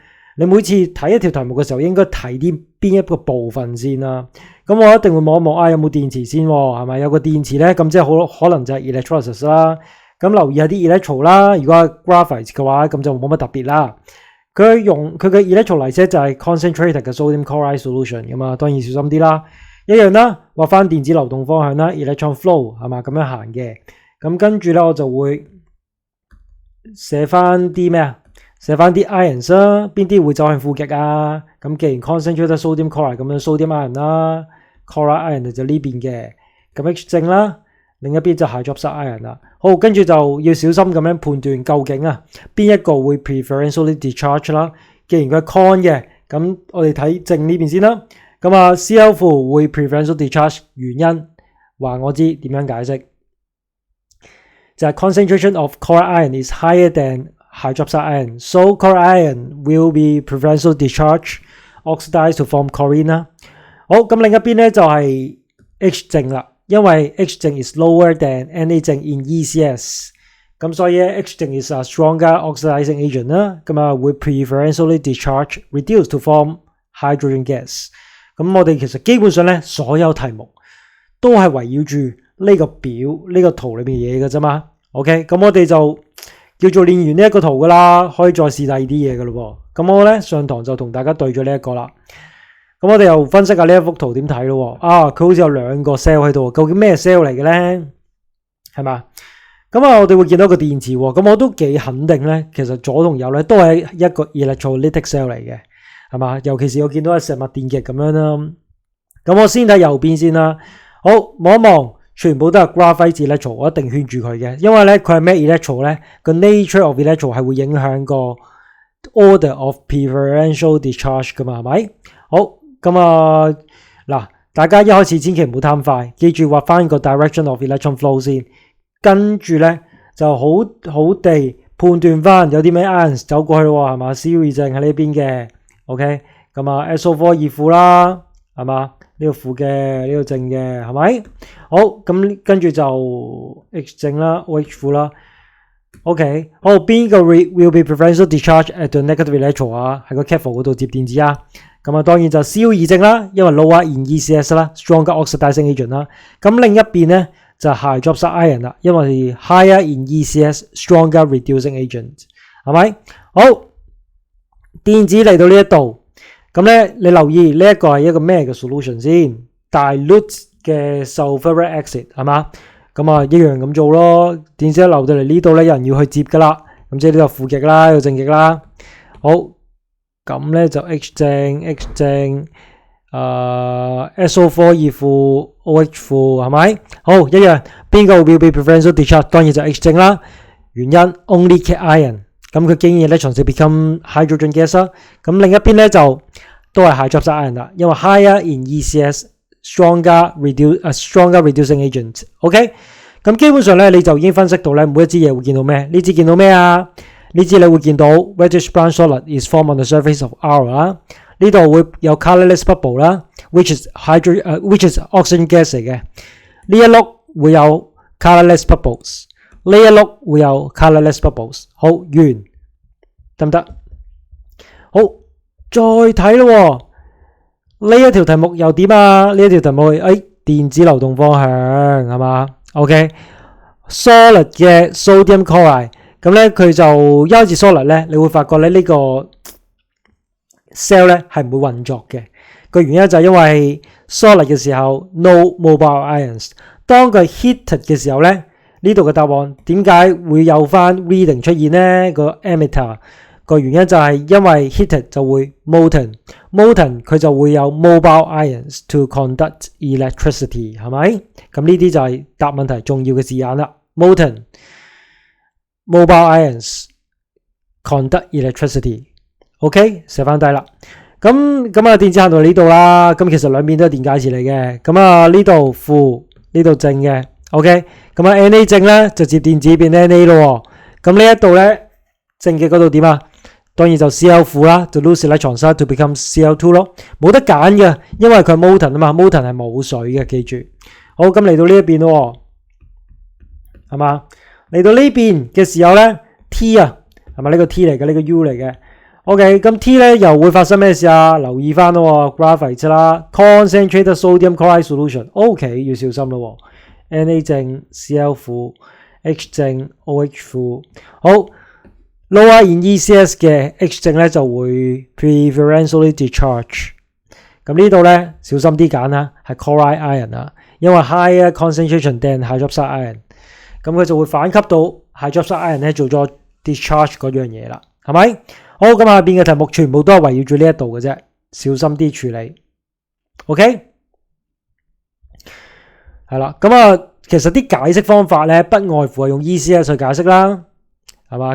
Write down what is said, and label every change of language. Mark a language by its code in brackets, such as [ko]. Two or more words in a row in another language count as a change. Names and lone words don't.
[yue] 你每次睇一條題目嘅時候，應該睇啲邊一個部分先啦。咁我一定會望一望有冇電池先，係咪有個電池咧？咁即係好可能就係 electrolysis 啦。咁留意下啲 electro 啦，如果係 graphite 嘅話，咁就冇乜特別啦。佢嘅 electrolyte 就係 concentrated 嘅 [en] sodium chloride solution [yue] 噶嘛，當然小心啲啦。一樣啦，畫翻電子流動方向啦 ， [en] electron flow [yue] 係嘛咁樣行嘅。咁跟住咧，我就會寫翻啲咩啊？寫翻啲 ions 啦，邊啲會走向負極啊？咁既然 [en] concentrated sodium chloride [yue] 咁樣 [en] sodium ion [yue] 啦 ， [en] chloride ion [yue] 就呢邊嘅，咁 H 正啦，另一邊就 [en] hydroxide ion [yue] 啦。好，跟住就要小心咁樣判斷究竟啊邊一個會 [en] preferentially discharge [yue] 啦。既然佢係 con 嘅，咁我哋睇正呢邊先啦。咁啊 Cl4 會 [en] preferential discharge [yue] 原因話我知點樣解釋。 [en] 就係 concentration of chloride ion is higher than hydroxide ion, so chloride ion will be preferential discharge, oxidize to form chlorine 啦。 [yue] 好，咁另一邊咧就係 H 正啦，因為 H 正 [en] is lower than [yue] Na 正 [en] in ECS， [yue] 咁所以 [en] H 正 is a stronger oxidizing agent 啦， [yue] 咁啊會 [en] preferentially discharge, reduce to form hydrogen gas。 [yue] 咁我哋其實基本上咧所有題目都係圍繞住呢個表呢個圖裏邊嘢嘅啫嘛 ，OK， 咁我哋就叫做練完呢一個圖噶啦，可以再試第二啲嘢噶咯喎。咁我咧上堂就同大家對咗呢一個啦。咁我哋又分析下呢一幅圖點睇咯。啊，佢好似有兩個 cell 喺度，究竟咩 cell 嚟嘅咧？係嘛？咁啊，我哋會見到個電池喎。咁我都幾肯定咧，其實左同右咧都係一個 [en] electrolytic cell [yue] 嚟嘅，係嘛？尤其是我見到係石墨電極咁樣啦。咁我先睇右邊先啦。好，望一望，全部都係 [en] graphite electro， [yue] 我一定圈住佢嘅，因為咧佢係咩 electro 咧？個 [en] nature of electro [yue] 係會影響個 [en] order of preferential discharge [yue] 噶嘛，係咪？好，咁啊嗱，大家一開始千祈唔好貪快，記住畫翻個 [en] direction of electron flow [yue] 先，跟住咧就好好地判斷翻有啲咩 ions 走過去喎，係嘛 ？Cu 正喺呢邊嘅 ，OK， 咁啊 SO4 二負啦，係嘛？呢個負嘅，呢個正嘅，係咪？好，咁跟住就 H 正啦 ，OH 負啦。OK， 好，邊個 [en] will be preferential discharge at the negative electron [yue] 啊？喺個 cathode 嗰度接電子啊。咁啊，當然就 Cu 二正啦，因為 [en] lower in ECS [yue] 啦 ， [en] stronger oxidizing agent [yue] 啦。咁另一邊咧就係 [en] hydroxide ion [yue] 啦，因為 [en] higher in ECS， stronger reducing agent， [yue] 係咪？好，電子嚟到呢一度。咁咧，你留意呢一個係一個咩嘅 solution 先 ？dilute 嘅 [en] sulfuric acid [yue] 係嘛？咁啊一樣咁做咯。電子一流到嚟呢度咧，有人要去接噶啦。咁即係呢個負極啦，呢個正極啦。好，咁咧就 H 正 H 正，SO4 二負 OH 負係咪？好，一樣。邊個 [en] will be preferential discharge？ [yue] 當然就 H 正啦。原因 [en] only cation ion。 [yue] 咁佢經驗咧，從此 [en] become hydrogen gas [yue] 啦。咁另一邊咧就都係 [en] hydroxide ion [yue] 啦，因為 [en] higher in ECS， stronger reducing agent。 [yue] OK， 咁基本上咧你就已經分析到咧每一支嘢會見到咩？呢支見到咩啊？呢支你會見到 [en] reddish brown solid is formed on the surface of R 啦。 [yue] 呢度會有 [en] colorless bubble [yue] 啦 ， [en] which is oxygen gas [yue] 嚟嘅。呢一碌會有 [en] colorless bubbles。 [yue] 呢一碌會有 [en] colorless bubbles， [yue] 好完得唔得？好，再睇咯。呢一條題目又點啊？呢一條題目電子流動方向係嘛 ？OK，solid 嘅 sodium chloride，咁咧佢就一開始 solid 咧，你會發覺咧呢個 cell 咧係唔會運作嘅。個原因就係因為 solid 嘅時候 [en] no mobile ions， [yue] 當佢 heated 嘅時候咧。呢度嘅答案點解會有翻 reading 出現呢？個 emitter 個原因就係因為 heated 就會 molten 佢就會有 [en] mobile ions to conduct electricity [yue] 係咪？咁呢啲就係答問題重要嘅字眼啦。 [en] molten mobile ions conduct electricity。 [yue] OK， 寫翻低啦。咁啊，電子限度呢度啦。咁其實兩邊都係電解詞嚟嘅。咁啊，呢度負，呢度正嘅。OK， 咁啊 Na 正咧就接電子變 Na 咯。咁呢一度咧正嘅嗰度點啊？當然就 Cl 負啦，就 [en] lose electrons to become Cl2 [yue] 咯。冇得揀嘅，因為佢係 molten 啊嘛 ，molten 係冇水嘅，記住。好，咁嚟到呢一邊咯，係嘛？嚟到呢邊嘅時候咧 ，T 啊，係咪呢個 T 嚟嘅？呢個 U 嚟嘅。OK， 咁 T 咧又會發生咩事啊？留意翻咯 ，graphite 啦 ， [en] concentrated sodium chloride solution。 [yue] OK， 要小心咯。Na 正 Cl 負 H 正 OH 負。好 ， [en] lower in ECS [yue] 嘅 H 正咧就會 [en] preferentially discharge。 [yue] 咁呢度咧小心啲揀啦，係 [en] chloride ion [yue] 啊，因為 [en] higher concentration than hydroxide ion。 [yue] 咁佢就會反吸到 [en] hydroxide ion [yue] 咧做咗 discharge 嗰樣嘢啦，係咪？好，咁下邊嘅題目全部都係圍繞住呢一度嘅啫，小心啲處理。OK， 係啦，咁啊，其實啲解釋方法咧，不外乎係用 ECS 去解釋啦，係嘛？